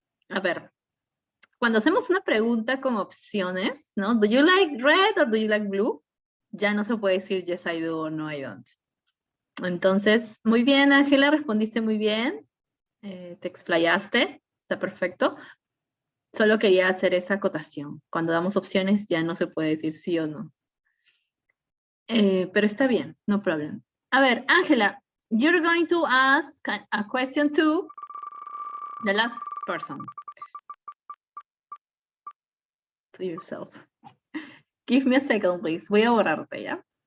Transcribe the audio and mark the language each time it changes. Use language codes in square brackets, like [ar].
[es] A ver, cuando hacemos una pregunta con opciones, ¿no? [en] Do you like red or do you like blue? [es] Ya no se puede decir [en] yes I do [es] o [en] no I don't. [es] Entonces, muy bien, Ángela, respondiste muy bien. Te explayaste, está perfecto. Solo quería hacer esa acotación. Cuando damos opciones ya no se puede decir sí o no. Pero está bien, [en] no problem. [es] A ver, Ángela, [en] you're going to ask a question to the last person. To yourself. Give me a second, please. [es] Voy a borrarte, ¿ya?